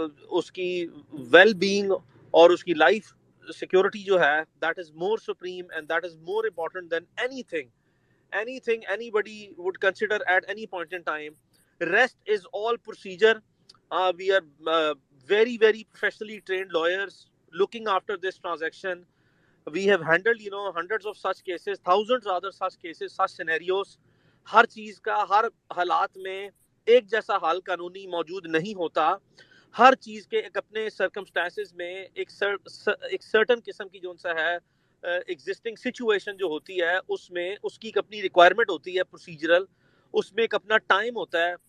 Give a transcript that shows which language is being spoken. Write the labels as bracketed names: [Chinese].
[Urdu] اس کی well being اور اس کی لائف سیکورٹی جو ہے [English] That is more supreme and that is more important than anything anybody would consider at any point in time. Rest is all procedure. We are very very professionally trained lawyers looking after this transaction. We have handled hundreds of such cases, thousands other such cases, such scenarios. [Urdu] ہر چیز کا ہر حالات میں ایک جیسا حال قانونی موجود نہیں ہوتا. ہر چیز کے ایک اپنے سرکمسٹانسز میں ایک سرٹن قسم کی جو سا ہے ایگزسٹنگ سچویشن جو ہوتی ہے اس میں اس کی ایک اپنی ریکوائرمنٹ ہوتی ہے پروسیجرل، اس میں ایک اپنا ٹائم ہوتا ہے.